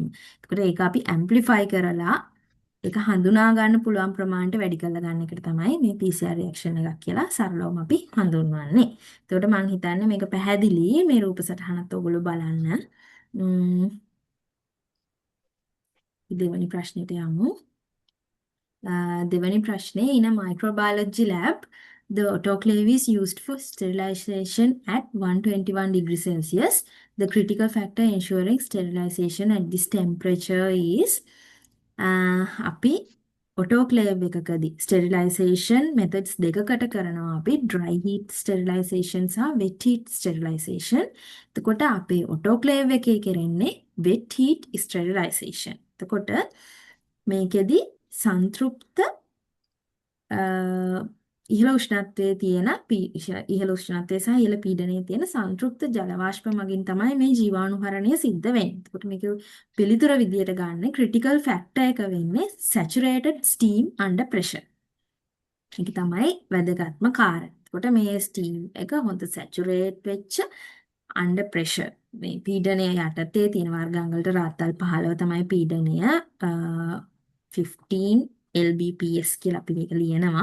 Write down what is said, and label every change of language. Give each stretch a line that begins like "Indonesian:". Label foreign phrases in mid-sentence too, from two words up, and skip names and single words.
Sinhala: එතකොට ඒක අපි ඇම්ප්ලිෆයි කරලා ඒක හඳුනා ගන්න පුළුවන් ප්‍රමාණයට වැඩි කරලා ගන්න එකට තමයි මේ
English: PCR reaction
Sinhala: එකක් කියලා සරලවම අපි හඳුන්වන්නේ. එතකොට මම හිතන්නේ මේක පැහැදිලි මේ රූප සටහනත් ඔයගොල්ලෝ බලන්න. දෙවෙනි ප්‍රශ්නෙට යමු. දෙවෙනි ප්‍රශ්නේ
English: in a microbiology lab the autoclave is used for sterilization at 121 degrees Celsius. The critical factor ensuring sterilization at this temperature is අපි autoclave එකකදී sterilization methods
Sinhala: දෙකකට කරනවා අපි
English: dry heat sterilization සහ wet heat sterilization.
Sinhala: එතකොට අපේ autoclave එකේ කරන්නේ
English: wet heat sterilization.
Sinhala: එතකොට මේකෙදි සංතෘප්ත ඉහළ උෂ්ණත්වයේ තියෙන ඉහළ උෂ්ණත්වයේ සහ ඉහළ පීඩනයේ තියෙන සංතෘප්ත ජල වාෂ්ප මගින් තමයි මේ ජීවාණුහරණය සිද්ධ වෙන්නේ. එතකොට මේක පිළිතුර විදියට ගන්න
English: critical factor
Sinhala: එක වෙන්නේ
English: saturated steam under pressure.
Sinhala: ඒක තමයි වැදගත්ම කාරණා. එතකොට මේ ස්ටීම් එක හොඳ සැචුරේට් වෙච්ච
English: under pressure
Sinhala: මේ පීඩනය යටතේ තියෙන වර්ගාංග වලට රාත්තල් 15 තමයි පීඩනය 15 lbps කියලා අපි මේක ලියනවා.